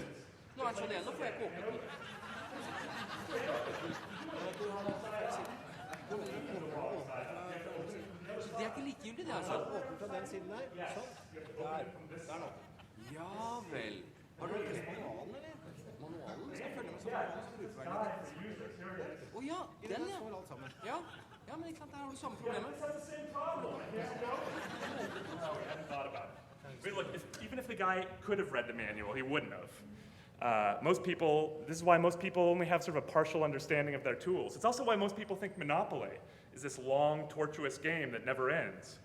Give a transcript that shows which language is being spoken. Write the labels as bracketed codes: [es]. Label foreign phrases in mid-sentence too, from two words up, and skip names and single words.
[no] Nå er det sånn igjen, nå får jeg ikke åpnet den. Det er ikke likegyldig, det altså. Åpne fra den siden der. Sånn. Der nå. Ja vel. Har du lest manualen, eller? Manualen? Skal jeg følge med som brukerverden? Åja, den ja. Ja, men ikke sant, der har du samme problemet. [en] Look, even if the guy could have read the manual, he wouldn't have. This is why most people only have sort of a partial understanding of their tools. It's also why most people think Monopoly is this long, tortuous game that never ends.